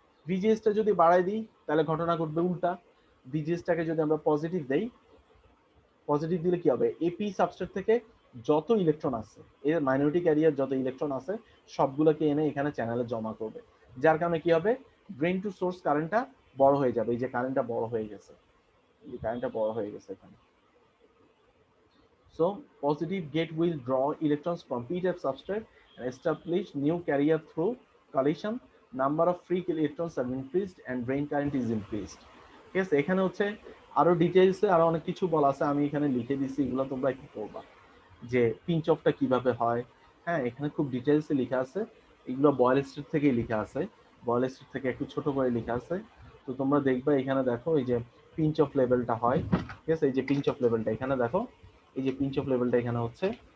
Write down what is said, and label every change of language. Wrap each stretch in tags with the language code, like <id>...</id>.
<bn>ভিজিএসটা যদি বাড়াই দিই তাহলে ঘটনা ঘটবে উল্টা। ভিজিএসটাকে যদি আমরা পজিটিভ দেই, পজিটিভ দিলে কি হবে, এপি সাবস্ট্রেট থেকে যত ইলেকট্রন আছে, এর মাইনরিটি ক্যারিয়ার যত ইলেকট্রন আছে সবগুলোকে এনে এখানে চ্যানেলে জমা করবে, যার কারণে কি হবে, ড্রেন টু সোর্স কারেন্টটা বড় হয়ে যাবে। এই যে কারেন্টটা বড় হয়ে গেছে, এই যে কারেন্টটা বড় হয়ে গেছে এখানে।</bn> <en>So positive gate will draw electrons from p-type substrate and establish new carrier through collision. Number of free electrons are increased and drain current is increased.</en> <bn>ঠিক আছে, এখানে হচ্ছে আরো ডিটেইলসে আরো অনেক কিছু বলা আছে, আমি এখানে লিখে দিছি, এগুলো তোমরা একটু পড়বা যে পিঞ্চ অফটা কিভাবে হয়। হ্যাঁ, এখানে খুব ডিটেইলসে লেখা আছে, এগুলো বয়েল স্টেট থেকেই লেখা আছে, বয়েল স্টেট থেকে একটু ছোট করে লেখা আছে। তো তোমরা দেখবে এখানে দেখো এই যে পিঞ্চ অফ লেভেলটা হয়, ঠিক আছে, এই যে পিঞ্চ অফ লেভেলটা এখানে দেখো, এই যে পিঞ্চ অফ লেভেলটা এখানে হচ্ছে।</bn>